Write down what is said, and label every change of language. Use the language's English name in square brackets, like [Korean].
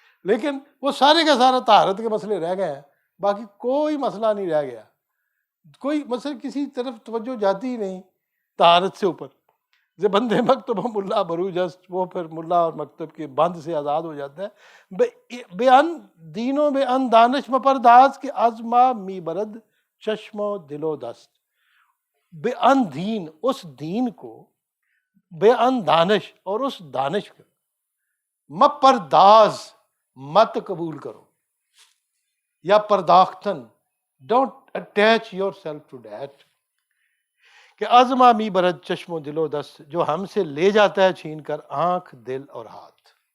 [Urdu] لیکن وہ سارے کا سارا طہارت کے مسئلے رہ گئے ہیں، باقی کوئی مسئلہ نہیں رہ گیا. کوئی مسئلہ کسی طرف توجہ جاتی ہی نہیں. طہارت سے اوپر [Persian] بند مکتب و ملا بروجست، [Urdu] وہ پھر ملا اور مکتب کے بند سے آزاد ہو جاتا ہے. [Persian] بے ان دین و بے ان دانش مپرداز کے ازما می برد چشم و دل و دست. [Urdu] بے ان دین، اس دین کو، بے ان دانش، اور اس دانش کو مپرداز، مت قبول کرو، یا پرداختن، [English] don't attach yourself to that, [Urdu] کہ [Persian] ازما می برد چشم و دل و دست، [Urdu] جو ہم سے لے جاتا ہے چھین کر آنکھ، دل اور ہاتھ.